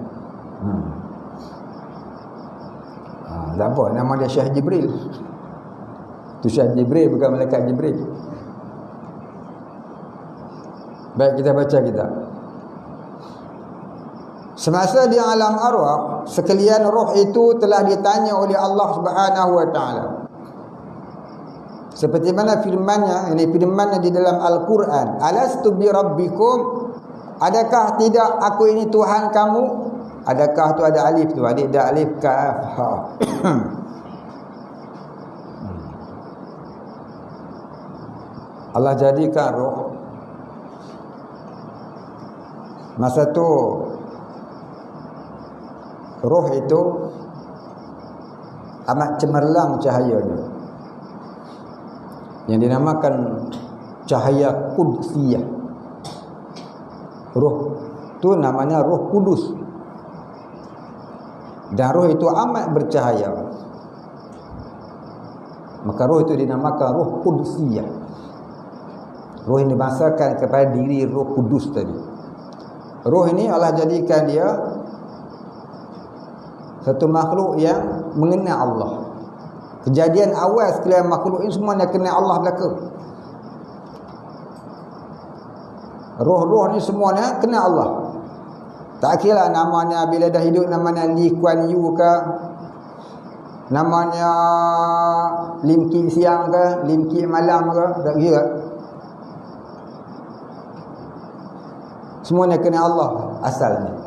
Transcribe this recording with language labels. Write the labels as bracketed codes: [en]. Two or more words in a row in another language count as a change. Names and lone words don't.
[ms] Tak apa, nama dia Syekh Jibril. Tu Syekh Jibril bukan malaikat Jibril. Baik, kita baca kita. Semasa di alam arwah, sekalian roh itu telah ditanya oleh Allah [ar] سبحانه وتعالى. [ms] Seperti mana firman-Nya, ini firman-Nya di dalam Al-Quran, [ar] "ألست بربكم?" [ms] Adakah tidak aku ini Tuhan kamu? Adakah tu ada alif tu, adik ada alif kaf ha. Allah jadikan roh. Masa tu roh itu amat cemerlang cahayanya, yang dinamakan cahaya Qudsiyah. Roh tu namanya Roh Kudus. Dan roh itu amat bercahaya. Maka roh itu dinamakan Roh Qudsiyah. Roh ini dibahasakan kepada diri Roh Kudus tadi. Roh ini Allah jadikan dia satu makhluk yang mengenal Allah. Kejadian awal sekalian makhluk ini semuanya kenal Allah belaka. Roh-roh ni semuanya kenal Allah. Tak kira namanya bila dah hidup namanya Lee Kuan Yew ke, namanya Lim Kim siang ke, Lim Kim malam ke, tak kira. Semuanya kenal Allah asalnya.